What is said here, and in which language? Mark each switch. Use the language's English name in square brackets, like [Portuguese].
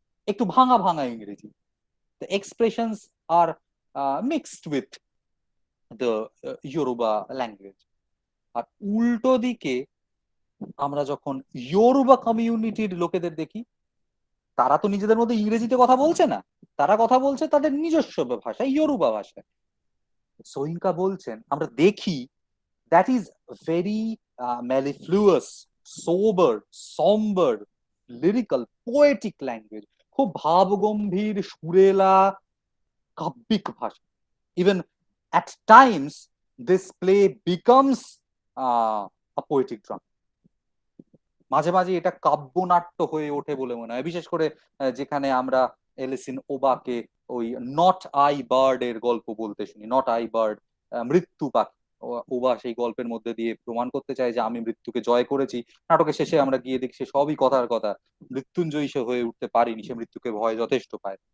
[Bangla] একটু ভাঙা ভাঙা ইংরেজি, [English] the expressions are mixed with the Yoruba language. [Bangla] আর উল্টো দিকে আমরা যখন ইয়োরুবা কমিউনিটির লোকেদের দেখি, তারা তো নিজেদের মধ্যে ইংরেজিতে কথা বলছে না, তারা কথা বলছে তাদের নিজস্ব ভাষায়, ইয়োরুবা ভাষায়। সোয়িঙ্কা বলছেন আমরা দেখি [English] that is very mellifluous, sober, somber, lyrical, poetic language, [Bangla] খুব ভাবগম্ভীর, সুরেলা, কাব্যিক ভাষা। [English] Even at times this play becomes a poetic drama. [Bangla] মাঝে মাঝে এটা কাব্যনাট্য হয়ে ওঠে বলে মনে হয়, বিশেষ করে যেখানে আমরা এলিসিন ওবাকে ওই নট আই বার্ড এর গল্প বলতে শুনি। নট আই বার্ড, মৃত্যু পাখি। ওবা সেই গল্পের মধ্যে দিয়ে প্রমাণ করতে চায় যে আমি মৃত্যুকে জয় করেছি। নাটকের শেষে আমরা গিয়ে দেখি সে সবই কথার কথা, মৃত্যুঞ্জয়ী সে হয়ে উঠতে পারিনি, সে মৃত্যুকে ভয় যথেষ্ট পায়।